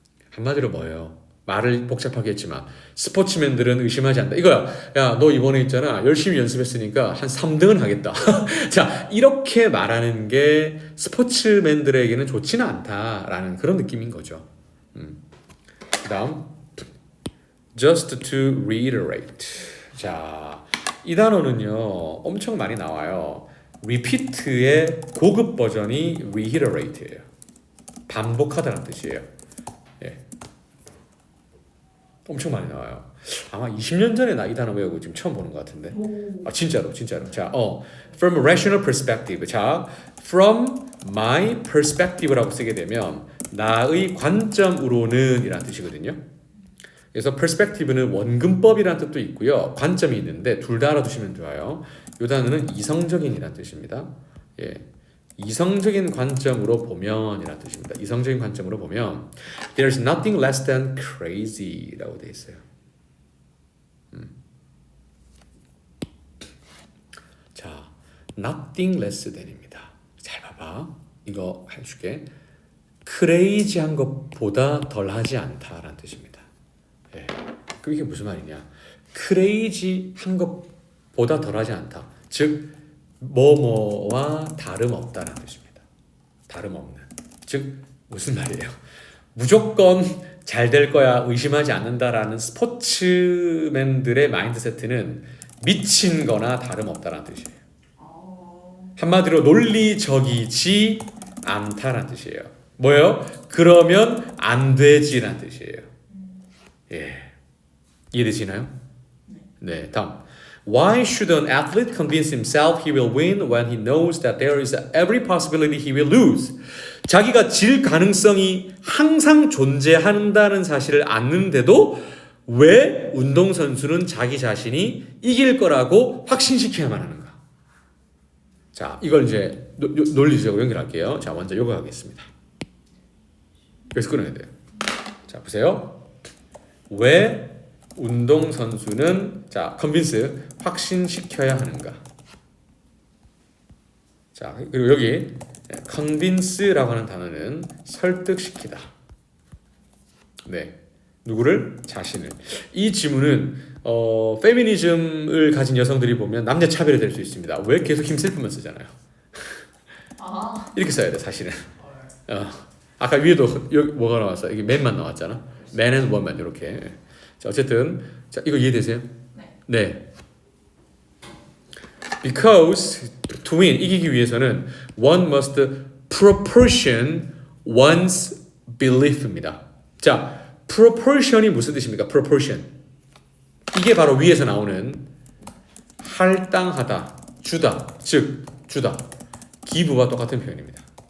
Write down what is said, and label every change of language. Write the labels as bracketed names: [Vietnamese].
[Korean] 한마디로 뭐예요? 말을 복잡하게 했지만 스포츠맨들은 의심하지 않는다. 이거야. 야, 너 이번에 있잖아. 열심히 연습했으니까 한 3등은 하겠다. 자, 이렇게 말하는 게 스포츠맨들에게는 좋지는 않다라는 그런 느낌인 거죠. 그 다음 [English] just to reiterate. [Korean] 자, 이 단어는요 엄청 많이 나와요. repeat의 고급 버전이 reiterate예요. 반복하다는 뜻이에요. 예. 엄청 많이 나와요. 아마 20년 전에 나 이 단어 외우고 지금 처음 보는 것 같은데. 아 진짜로. [English] 자, from a rational perspective. [Korean] 자, [English] from my perspective [Korean] 라고 쓰게 되면 나의 관점으로는 이라는 뜻이거든요. 그래서 perspective는 원근법이라는 뜻도 있고요. 관점이 있는데 둘 다 알아두시면 좋아요. 이 단어는 이성적인이라는 뜻입니다. 예. 이성적인 관점으로 보면 이라는 뜻입니다. 이성적인 관점으로 보면 [English] There's nothing less than crazy [Korean] 라고 되어 있어요. [English] 자, nothing less than입니다. [Korean] 잘 봐봐. 이거 해줄게. crazy한 것보다 덜하지 않다라는 뜻입니다. 예. 그럼 이게 무슨 말이냐? crazy한 것보다 덜하지 않다. 즉 뭐뭐와 다름없다는 뜻입니다. 다름없는. 즉 무슨 말이에요? 무조건 잘 될 거야 의심하지 않는다라는 스포츠맨들의 마인드세트는 미친 거나 다름없다는 뜻이에요. 한마디로 논리적이지 않다는 뜻이에요. 뭐예요? 그러면 안 되지라는 뜻이에요. 예. 이해되시나요? 네, 다음. [English] Why should an athlete convince himself he will win when he knows that there is every possibility he will lose? [Korean] 자기가 질 가능성이 항상 존재한다는 사실을 아는데도 왜 운동선수는 자기 자신이 이길 거라고 확신시켜야만 하는가? 자, 이걸 이제 논리적으로 연결할게요. 자, 먼저 요거 하겠습니다. 그래서 끊어야 돼요. 자, 보세요. 왜 운동선수는 자, 컨빈스 확신시켜야 하는가? 자, 그리고 여기 컨빈스라고 하는 단어는 설득시키다. 네. 누구를? 자신을. 이 지문은 페미니즘을 가진 여성들이 보면 남녀 차별이 될 수 있습니다. 왜 계속 힘쓸프만 쓰잖아요. 이렇게 써야 돼, 사실은. 아까 위에도 여기 뭐가 나왔어? 이게 man만 나왔잖아. [English] man and woman [Korean] 이렇게. 자, 어쨌든 자, 이거 이해되세요? 네. [English] Because to win [Korean] 이기기 위해서는 [English] one must proportion one's belief입니다. [Korean] 자, proportion이 무슨 뜻입니까? [English] proportion. [Korean] 이게 바로 위에서 나오는 할당하다, 주다, 즉 주다. 기부와 똑같은 표현입니다.